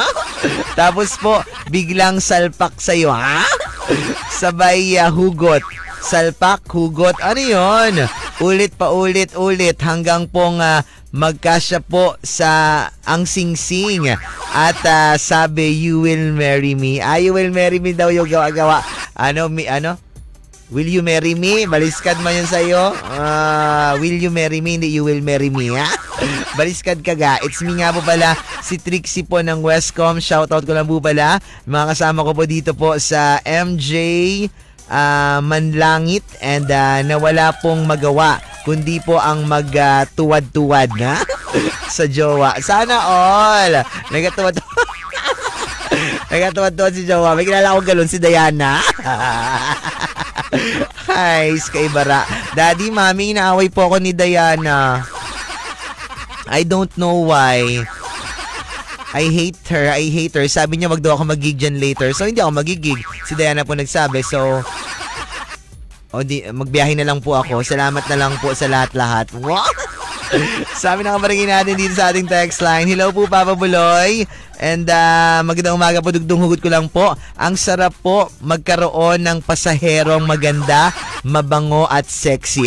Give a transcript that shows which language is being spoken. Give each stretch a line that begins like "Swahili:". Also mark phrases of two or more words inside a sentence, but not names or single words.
Filipino: Tapos po, biglang salpak sa'yo. Sabay hugot. Salpak, hugot. Ano yun? Ulit pa ulit hanggang pong magkasya po sa ang singsing. At sabi,
English: you will marry me. You will marry me
Filipino: daw yung gawa-gawa. Ano?
English: Will you marry me?
Filipino: Baliskad man yun sa'yo.
English: Will you marry me? Hindi, you will marry me, ha?
Filipino: Baliskad ka ga.
English: It's me
Filipino: nga po pala, si Trixie po ng Westcom. Shoutout ko lang po pala. Mga kasama ko po dito po sa MJ Manlangit. And nawala pong magawa, kundi po ang magtuwad-tuwad na sa jowa. Sana all. Nagatuwad-tuwad si jowa. May kilala akong galon, si Diana. Hi, Sky Bara. Daddy, Mami, inaaway po ako ni Diana.
English: I don't know why. I hate her.
Filipino: Sabi niya wag daw ako mag-gig dyan later. So, hindi ako mag-gig. Si Diana po nagsabi. So, magbiyahe na lang po ako. Salamat na lang po sa lahat-lahat.
English: What?
Filipino: Sabi ng kabarangay natin dito sa ating text line. Hello po, Papa Buloy. And magandang umaga po, dugtong hugot ko lang po. Ang sarap po magkaroon ng pasaherong maganda, mabango at sexy.